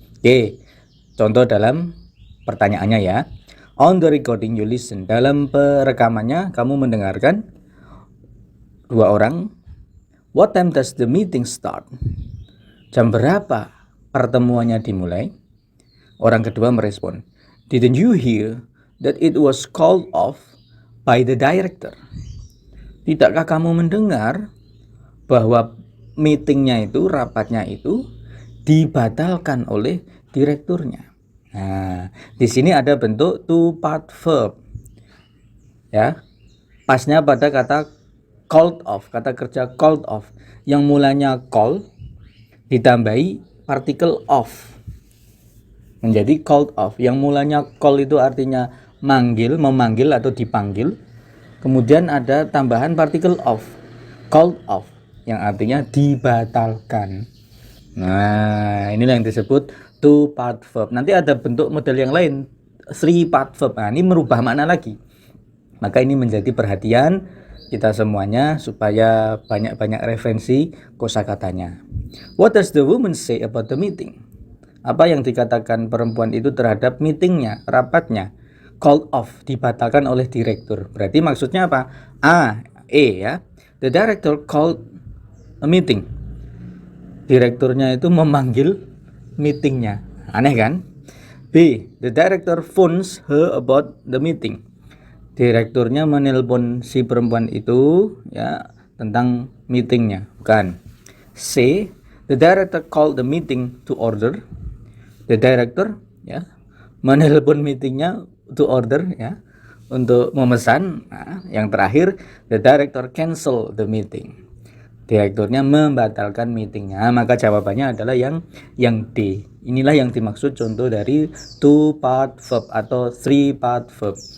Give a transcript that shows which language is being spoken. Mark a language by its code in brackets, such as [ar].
[id] Oke, contoh dalam pertanyaannya ya. [en] On the recording you listen. [id] Dalam perekamannya kamu mendengarkan 2 orang. [en] What time does the meeting start? [id] Jam berapa pertemuannya dimulai? Orang kedua merespon, [en] didn't you hear that it was called off by the director? [id] Tidakkah kamu mendengar bahwa meetingnya itu, rapatnya itu dibatalkan oleh direkturnya? Nah, di sini ada bentuk 2 part verb. Ya. Pasnya pada kata called off, kata kerja called off yang mulanya call ditambahi partikel off menjadi called off. Yang mulanya call itu artinya manggil, memanggil atau dipanggil. Kemudian ada tambahan partikel off, called off yang artinya dibatalkan. Nah, inilah yang disebut 2 part verb. Nanti ada bentuk model yang lain, 3 part verb. Nah, ini merubah makna lagi. Maka ini menjadi perhatian kita semuanya supaya banyak-banyak referensi kosakatanya. [en] What does the woman say about the meeting? [id] Apa yang dikatakan perempuan itu terhadap meetingnya, rapatnya? Called off, dibatalkan oleh direktur. Berarti maksudnya apa? A, ya. [en] The director called a meeting. [id] Direkturnya itu memanggil meetingnya. Aneh kan? [en] B, the director phones her about the meeting. [id] Direkturnya menelpon si perempuan itu ya tentang meetingnya. Bukan. [en] C, the director called the meeting to order. The director [id] ya menelpon meetingnya [en] to order [id] ya untuk memesan. Nah, yang terakhir, [en] the director cancel the meeting. [id] Direkturnya membatalkan meetingnya. Maka jawabannya adalah yang D. Inilah yang dimaksud contoh dari 2 part verb atau 3 part verb.